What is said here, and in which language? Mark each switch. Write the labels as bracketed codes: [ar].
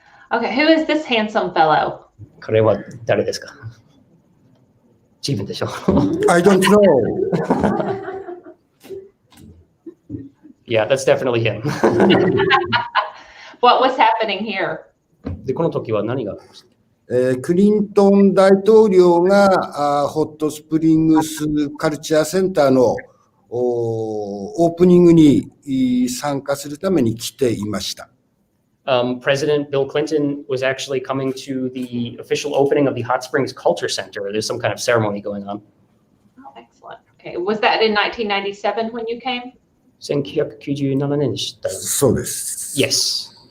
[en] Okay, who is this handsome fellow? [ja] これは誰ですか？自分でしょ。 [en] I don't know. Yeah, that's definitely him. What was happening here? [ja] で、この時は何がありました？クリントン大統領がホットスプリングスカルチャーセンターのオープニングに参加するために来ていました。 [en] President Bill Clinton was actually coming to the official opening of the Hot Springs Culture Center. There's some kind of ceremony going on. Oh, excellent. Okay, was that in 1997 when you came? [ja] 1997年でした。そうです。 [en] Yes.